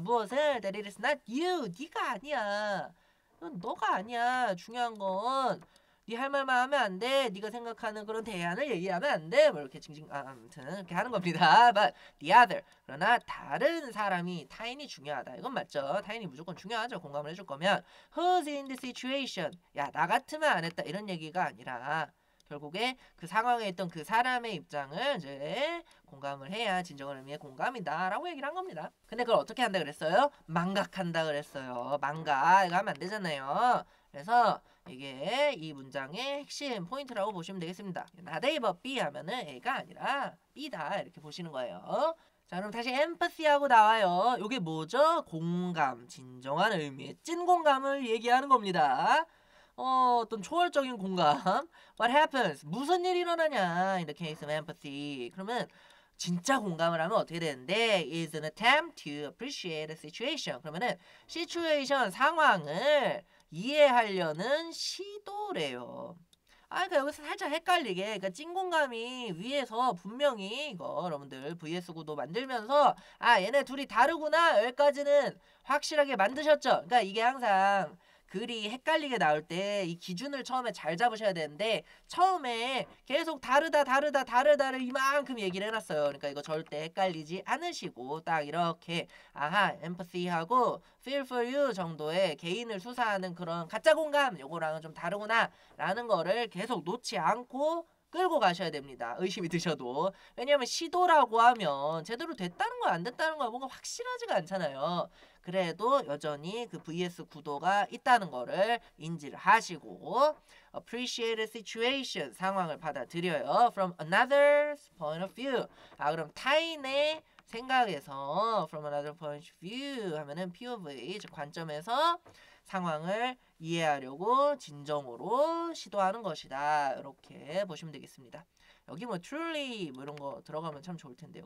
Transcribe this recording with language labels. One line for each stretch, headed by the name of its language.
Korean: 무엇을?
English: That it is not you.
Korean: 네가 아니야. 그건 너가 아니야. 중요한 건 네 할 말만 하면 안 돼. 네가 생각하는 그런 대안을 얘기하면 안 돼. 뭐 이렇게 아무튼 이렇게 하는 겁니다.
English: But the other.
Korean: 그러나 다른 사람이 타인이 중요하다. 이건 맞죠. 타인이 무조건 중요하죠. 공감을 해줄 거면
English: who's in the situation.
Korean: 야, 나 같으면 안 했다. 이런 얘기가 아니라 결국에 그 상황에 있던 그 사람의 입장을 이제 공감을 해야 진정한 의미의 공감이다 라고 얘기를 한 겁니다. 근데 그걸 어떻게 한다 그랬어요? 망각한다 그랬어요. 망각. 이거 하면 안 되잖아요. 그래서 이게 이 문장의 핵심 포인트라고 보시면 되겠습니다.
English: not A but B
Korean: 하면은 A가 아니라 B다 이렇게 보시는 거예요. 자, 그럼 다시 empathy하고 나와요. 이게 뭐죠? 공감, 진정한 의미의 찐 공감을 얘기하는 겁니다. 어떤 초월적인 공감.
English: What happens?
Korean: 무슨 일이 일어나냐?
English: In the case of empathy.
Korean: 그러면 진짜 공감을 하면 어떻게 되는데
English: is an attempt to appreciate a situation.
Korean: 그러면은 situation 상황을 이해하려는 시도래요. 그러니까 여기서 살짝 헷갈리게, 그러니까 찐공감이 위에서 분명히 이거 여러분들 VS 구도 만들면서 얘네 둘이 다르구나 여기까지는 확실하게 만드셨죠. 그러니까 이게 항상 글이 헷갈리게 나올 때 이 기준을 처음에 잘 잡으셔야 되는데 처음에 계속 다르다를 이만큼 얘기를 해놨어요. 그러니까 이거 절대 헷갈리지 않으시고 딱 이렇게 empathy하고 feel for you 정도의 개인을 수사하는 그런 가짜 공감 요거랑은 좀 다르구나 라는 거를 계속 놓지 않고 끌고 가셔야 됩니다. 의심이 드셔도. 왜냐하면 시도라고 하면 제대로 됐다는 거야 안 됐다는 거야 뭔가 확실하지가 않잖아요. 그래도 여전히 그 VS 구도가 있다는 거를 인지를 하시고
English: appreciate a situation
Korean: 상황을 받아들여요.
English: from another's point of view.
Korean: 그럼 타인의 생각에서
English: from another point of view
Korean: 하면은 POV 즉 관점에서 상황을 이해하려고 진정으로 시도하는 것이다. 이렇게 보시면 되겠습니다. 여기 뭐 truly 뭐 이런 거 들어가면 참 좋을 텐데요.